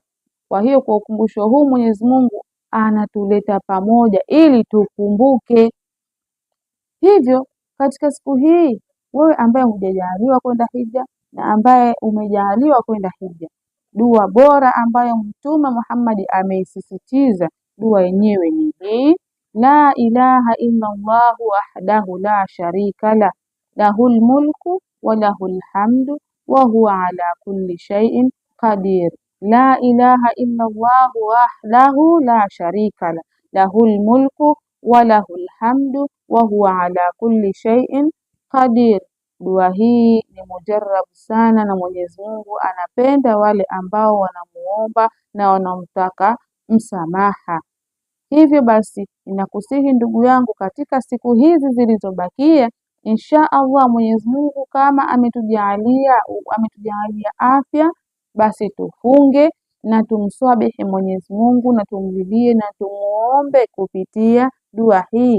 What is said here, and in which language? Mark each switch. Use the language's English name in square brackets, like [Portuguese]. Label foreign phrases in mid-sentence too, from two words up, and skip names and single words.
[Swahili] Kwa hiyo kwa ukumbusho huu Mwenyezi Mungu anatuleta pamoja ili tukumbuke. Hivyo katika siku hii, wewe ambaye hujajaliwa kwenda hija na ambaye umejaliwa kwenda hija, dua bora ambayo Mtume Muhammad ameisisitiza, dua yenyewe ni hii: [Arabic] لا إله إلا الله وحده لا شريك له، له الملك وله الحمد وهو على كل شيء قدير. لا إله إلا الله وحده لا شريك له، له الملك وله الحمد وهو على كل شيء قدير. [Swahili] Dua hii ni mujarabu sana na Mwenyezi Mungu anapenda wale ambao wanamuomba na wanamtaka msamaha. Hivyo basi ninakusihi ndugu yangu, katika siku hizi zilizobakia, [Arabic] إن شاء الله [Swahili] Mwenyezi Mungu kama ametujalia afya, basi tufunge na tumswabihi Mwenyezi Mungu na tumlilie na tumuombe kupitia dua hii.